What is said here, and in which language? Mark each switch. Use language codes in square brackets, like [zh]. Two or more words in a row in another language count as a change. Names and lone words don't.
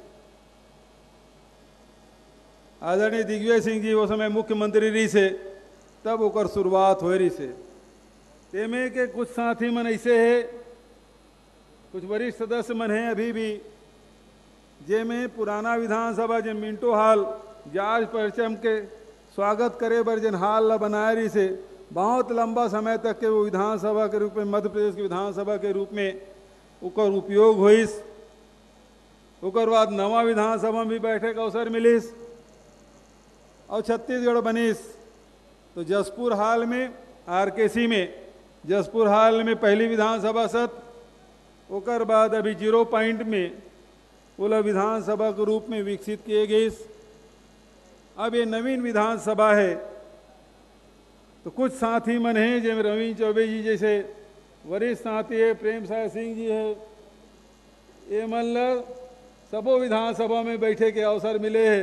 [hne] आदरणीय दिग्विजय सिंह जी वो समय मुख्यमंत्री रही से, तब ओकर शुरुआत हो रही से। तेमे के कुछ साथी मन ऐसे है, कुछ वरिष्ठ सदस्य मन हैं अभी भी, जे में पुराना विधानसभा जो मिंटो हॉल जॉर्ज परचम के स्वागत करे बर जन हाल ला बनाए रही से, बहुत लंबा समय तक के वो विधानसभा के रूप में, मध्य प्रदेश की विधानसभा के रूप में ओकर उपयोग होइस। ओकर बाद नवा विधानसभा में भी बैठे का अवसर मिलिस और छत्तीसगढ़ बनिस। तो जसपुर हाल में आरकेसी में जसपुर हाल में पहली विधानसभा सत्र, ओकर बाद अभी 0 पॉइंट में बोला विधानसभा के रूप में विकसित किए गए। अब ये नवीन विधानसभा है, तो कुछ साथी मन हैं जैसे रवीन चौबे जी जैसे वरिष्ठ साथी है, प्रेम साय सिंह जी है, ये मतलब सबो विधानसभा में बैठे के अवसर मिले हैं।